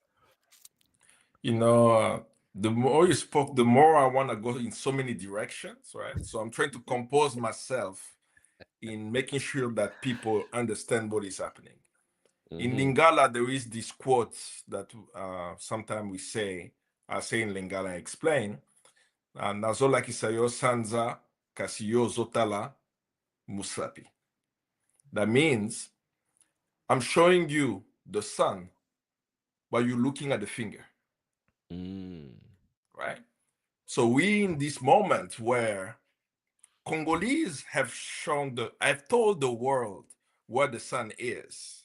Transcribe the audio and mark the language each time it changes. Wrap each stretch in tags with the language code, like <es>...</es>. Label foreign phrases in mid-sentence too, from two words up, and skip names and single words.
<en>You know, the more you spoke, the more I want to go in so many directions, right? So I'm trying to compose myself in making sure that people understand what is happening. In Lingala, there is this quote that sometimes we say, I say in Lingala, I explain,</en> <ln>Nazola kisayo sanza kasiyo zotala musapi.</ln> <en>That means I'm showing you the sun, but you're looking at the finger. Right? So we in this moment where Congolese have I've told the world where the sun is.</en>